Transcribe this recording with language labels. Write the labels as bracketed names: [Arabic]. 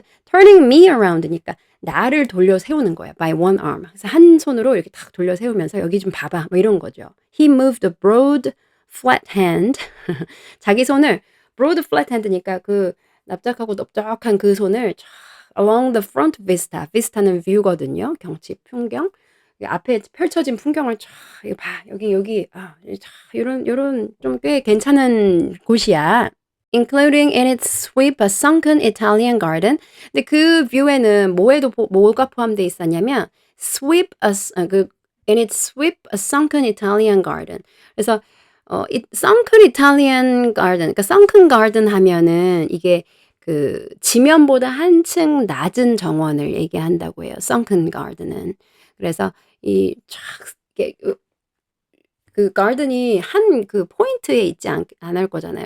[English] turning me around니까 [Korean] 나를 돌려 세우는 거야 [English] by one arm. [Korean] 그래서 한 손으로 이렇게 탁 돌려 세우면서 "여기 좀 봐 봐." 뭐 이런 거죠. [English] He moved a broad flat hand. [Korean] 자기 손을 [English] broad flat hand [Korean] 니까 그 납작하고 넓적한 그 손을 쫙 [English] along the front vista. [Korean] vista는 view거든요. 경치, 풍경. 이 앞에 펼쳐진 풍경을 쫙 "이거 봐. 여기 쫙 요런 좀 꽤 괜찮은 곳이야." [English] including in its sweep a sunken Italian garden. [Korean] 근데 그 뷰에는 뭐가 포함되어 있었냐면 [English] sweep in its sweep a sunken Italian garden. [Korean] 그래서 sunken Italian garden 그러니까 sunken garden 하면은 이게 그 지면보다 한층 낮은 정원을 얘기한다고 해요. [English] sunken garden은. [Korean] 그래서 이 쫙 이게 그 가든이 한 그 포인트에 있지 않을 거잖아요.